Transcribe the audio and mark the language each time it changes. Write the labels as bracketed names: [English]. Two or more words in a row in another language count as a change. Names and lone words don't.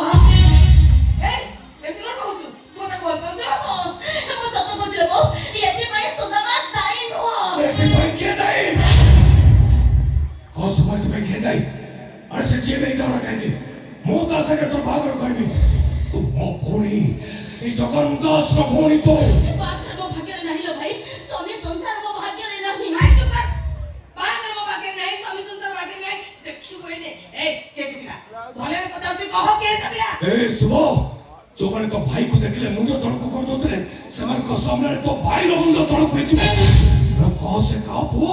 [Odia] ଏମିତି କଣ କହୁଛୁ ତୁ ତାକୁ ଭଲ ପାଉଛ ମୁଁ ସତ କହୁଛି ରେ ବୋଉ ଏଥିପାଇଁ ସୁଧାବାର ଦାୟୀ ନୁହଁ ଏଥିପାଇଁ କିଏ ଦାୟୀ କଣ ସମୟ ଏଥିପାଇଁ କିଏ ଦାୟୀ ଆରେ ସେ ଯିଏ ନେଇ ଯାଉନା କାହିଁକି ମୁଁ ତା ସାଙ୍ଗରେ ତୋର ବାହାଘର କରିବି ତୁ ମୋ ଭଉଣୀ ଏଇ ଜଗନ ଦାସର ଭଉଣୀ ତୋ বাচ্চা ମୋ ଭାଗ୍ୟରେ ନାହିଁ ଲୋ ଭାଇ ସ୍ୱାମୀ ସଂସାର ମୋ ଭାଗ୍ୟରେ ନାହିଁ ବାହାଘର ମୋ ଭାଗ୍ୟରେ ନାହିଁ ସ୍ୱାମୀ ସଂସାର ଭାଗ୍ୟରେ ନାହିଁ ଦେଖିବୁ ଏଇନେ କେ ସୁବିଲା ଭଲରେ କଥା ହଉଛି କହ କେ ସୁବିଲା ଶୁଭ ଯୋଉମାନେ ତୋ ଭାଇକୁ ଦେଖିଲେ ମୁଣ୍ଡ ତଳକୁ କରିଦଉଥିଲେ ସେମାନଙ୍କ ସାମ୍ନାରେ ତୋ ଭାଇର ମୁଣ୍ଡ ତଳକୁ ହେଇଯିବ କହ ସେ କାହା ପୁଅ